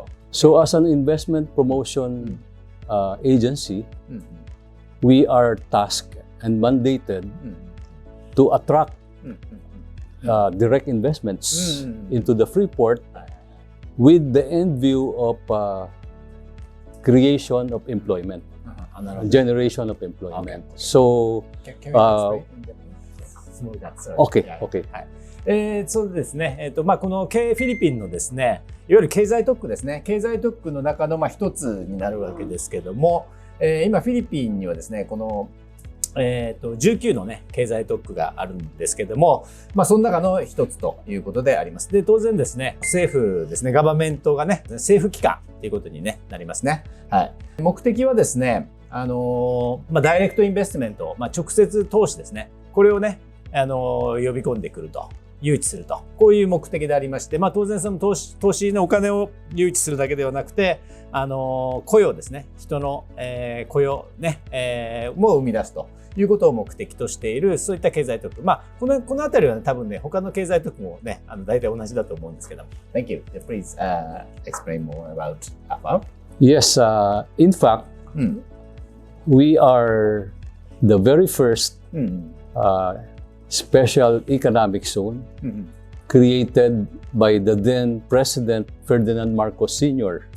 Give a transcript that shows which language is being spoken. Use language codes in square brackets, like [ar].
[en] So as an investment promotion agency, we are tasked and mandated to attract direct investments into the Freeport with the end view of creation of employment, generation of employment. So, can we explain in Japanese? okay. [ja] そうですね。このフィリピンのですね、いわゆる経済特区ですね。経済特区の中の一つになるわけですけども、今フィリピンにはですね、この19のね、経済特区があるんですけども、その中の一つということであります。で、当然ですね、政府ですね、ガバメントがね、政府機関ということに、ね、なりますね。はい。目的はですね、ダイレクトインベストメント、直接投資ですね。これをね、呼び込んでくると。誘致すると、こういう目的でありまして、当然その投資のお金を誘致するだけではなくて、雇用ですね、人の、雇用ね、も生み出すということを目的としている、そういった経済特区。このあたりは、ね、多分ね、他の経済特区もね、大体同じだと思うんですけども。 [en] Thank you. Please explain more about Afab. Yes, in fact, we are the very first special economic zone created by the then President Ferdinand Marcos Sr.